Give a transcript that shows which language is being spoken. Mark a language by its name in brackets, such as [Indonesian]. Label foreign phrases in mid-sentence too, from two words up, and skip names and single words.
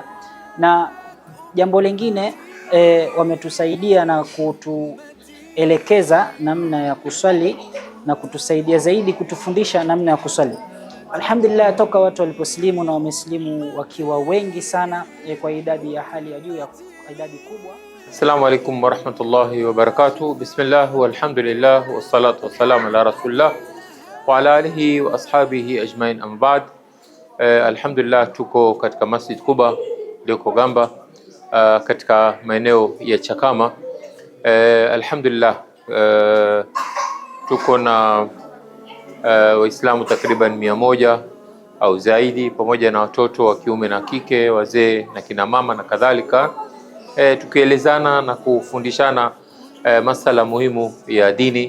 [Swahili] Na jambo lingine wametusaidia na kutuelekeza namna ya kuswali na kutusaidia zaidi kutufundisha namna ya kuswali. Alhamdulillah, toka watu waliposlimu na wameslimu wakiwa wengi sana kwa idadi ya hali ya juu, ya idadi kubwa. [Arabic] السلام عليكم ورحمة الله وبركاته بسم الله والحمد لله والصلاة والسلام على رسول الله وعلى آله وأصحابه أجمعين أما بعد. [Swahili] Alhamdulillah, tuko katika Masjid Quba liko Gamba, katika maeneo ya Chakama. Alhamdulillah, tuko na Waislamu takriban 100 au zaidi, pamoja na watoto wa kiume na kike, wazee na kina mama na kadhalika, tukielezana na kufundishana masala muhimu ya dini.